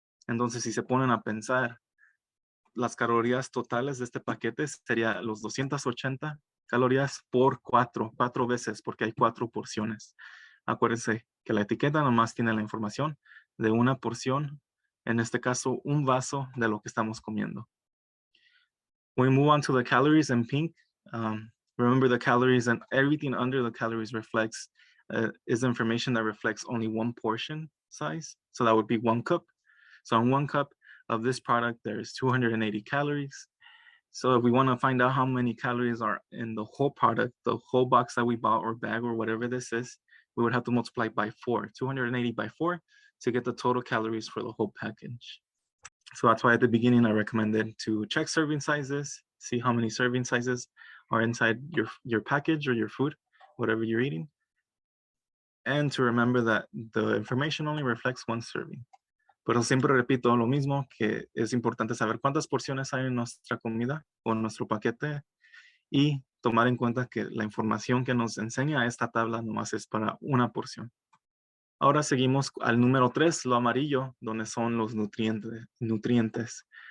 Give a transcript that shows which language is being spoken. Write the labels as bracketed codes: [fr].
[es] Entonces, si se ponen a pensar, las calorías totales de este paquete sería los 280 calorías por 4 veces, porque hay 4 porciones. Acuérdense que la etiqueta nomás tiene la información de una porción, en este caso, un vaso de lo que estamos comiendo. [en] When we move on to the calories in pink, remember the calories and everything under the calories is information that reflects only one portion size. So that would be 1 cup. So in 1 cup of this product, there's 280 calories. So if we want to find out how many calories are in the whole product, the whole box that we bought or bag or whatever this is, we would have to multiply by 4, 280 by 4 to get the total calories for the whole package. So that's why at the beginning I recommended to check serving sizes, see how many serving sizes are inside your package or your food, whatever you're eating. And to remember that the information only reflects 1 serving. [es] Pero siempre repito lo mismo, que es importante saber cuántas porciones hay en nuestra comida o en nuestro paquete y tomar en cuenta que la información que nos enseña esta tabla nomás es para una porción. Ahora seguimos al número 3, lo amarillo, donde son los nutrientes.